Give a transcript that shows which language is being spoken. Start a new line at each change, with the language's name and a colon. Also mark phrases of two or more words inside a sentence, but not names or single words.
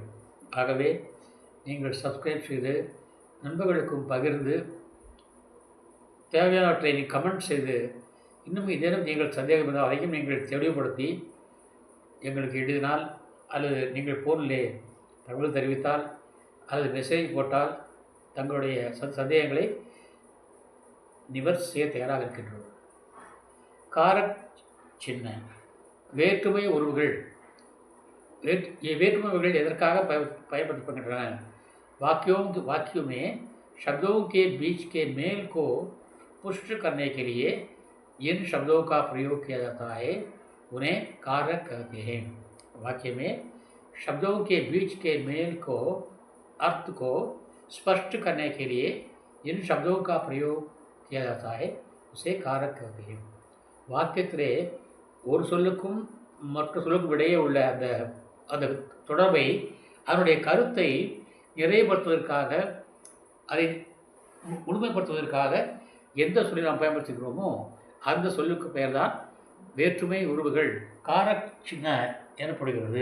Tamil: ஆகவே நீங்கள் சப்ஸ்கிரைப் செய்து நண்பர்களுக்கும் பகிர்ந்து தேவையானவற்றை கமெண்ட் செய்து இன்னும் இதேனும் நீங்கள் சந்தேகம் இருந்தால் அதையும் நீங்கள் தெளிவுபடுத்தி எங்களுக்கு எழுதினால் அல்லது நீங்கள் ஃபோனிலே தகவல் தெரிவித்தால் அல்லது மெசேஜ் போட்டால் தங்களுடைய சந்தேகங்களை நிவர்த்தி செய்ய தயாராக இருக்கின்றோம்.
Hindi: कारक चिह्न
Tamil: வேற்றுமை உறவுகள். வேற்றுமை உறவுகள் எதற்காக பயன்படுத்தப்படுகின்றன?
Hindi: वाक्यों में शब्दों के बीच के मेल को पुष्ट करने के लिए जिन शब्दों का प्रयोग किया जाता है उन्हें कारक कहते हैं. वाक्य में शब्दों के बीच के मेल को, अर्थ को स्पष्ट करने के लिए जिन शब्दों का प्रयोग किया जाता है उसे कारक कहते हैं.
Tamil: வாக்கியத்திலே ஒரு சொல்லுக்கும் மற்ற சொல்லுக்கும் இடையே உள்ள அந்த தொடர்பை, அதனுடைய கருத்தை நிறைவுபடுத்துவதற்காக, அதை முழுமைப்படுத்துவதற்காக எந்த சொல்லி நாம் பயன்படுத்துகிறோமோ அந்த சொல்லுக்கு பெயர்தான் வேற்றுமை உருவுகள்,
Hindi: कारक चिह्न
Tamil: எனப்படுகிறது.